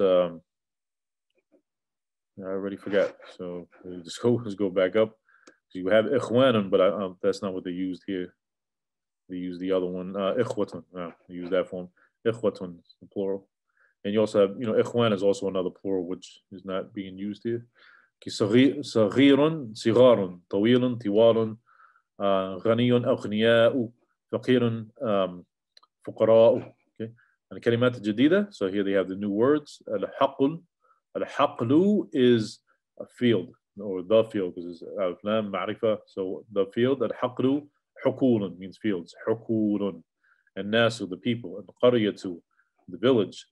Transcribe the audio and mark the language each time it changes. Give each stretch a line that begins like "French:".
English: I already forgot. So let's go back up. You have ikhwanun, but that's not what they used here. They use the other one, ikhwatun. They use that form. Ikhwatun, plural. And you also have, ikhwan is also another plural, which is not being used here.
Arabic: صغير صغار طويل طوال غني أغنياء فقير فقراء.
English: Okay.
Arabic: And الكلمات الجديدة.
English: So here they have the new words.
Arabic: الحقل.
English: الحقل is a field, or the field, because it's alif lam ma'rifah. So the field. الحقل حقول means fields. حقول. And nasu, the people. And qaryatu, the village.